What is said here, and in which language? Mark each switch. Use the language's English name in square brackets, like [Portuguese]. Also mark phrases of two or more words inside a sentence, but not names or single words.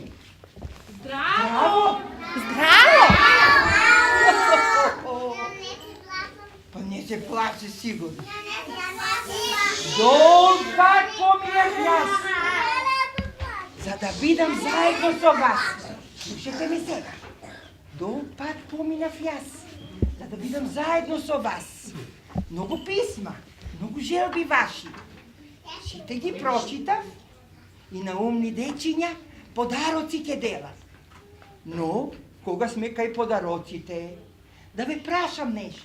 [Macedonian] Здраво! Здраво! Па не се плаши сигурно. Долга поминјах јас, за да бидам заедно со вас. Слушајте ми сега. Долг пат поминав јас, за да бидам заедно со вас. Многу писма, многу желби ваши. Сите ги прочитав и на умни дечиња подароци ќе делам. Но, кога сме кај подароците, да ве прашам нешто.